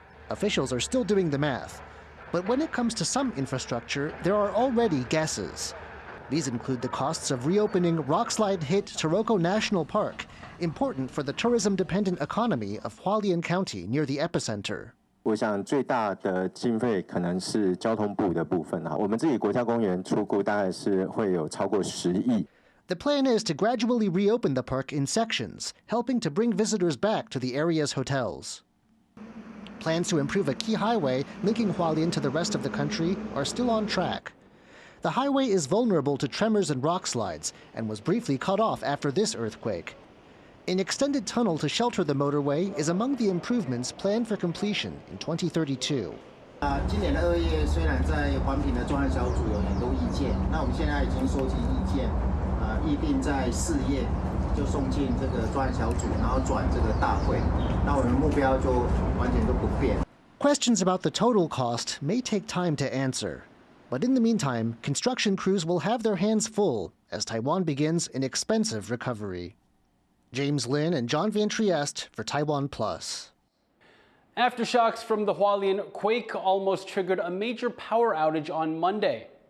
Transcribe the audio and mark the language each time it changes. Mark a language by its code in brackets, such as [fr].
[en] Officials are still doing the math. But when it comes to some infrastructure, there are already guesses. These include the costs of reopening rockslide-hit Taroko National Park, important for the tourism-dependent economy of Hualien County near the epicenter. [zh] 我想最大的经费可能是交通部的部分啊，我们自己国家公园初估大概是会有超过10亿。 [en] The plan is to gradually reopen the park in sections, helping to bring visitors back to the area's hotels. Plans to improve a key highway linking Hualien to the rest of the country are still on track. The highway is vulnerable to tremors and rock slides and was briefly cut off after this earthquake. An extended tunnel to shelter the motorway is among the improvements planned for completion in 2032. [zh] 今年2月虽然在环评的专案小组有很多意见，那我们现在已经收集意见，预定在4月就送进这个专案小组，然后转这个大会。那我们目标就完全都不变。 [en] Questions about the total cost may take time to answer. But in the meantime, construction crews will have their hands full as Taiwan begins an expensive recovery. James Lin and John Van Trieste for TaiwanPlus. Aftershocks from the Hualien quake almost triggered a major power outage on Monday.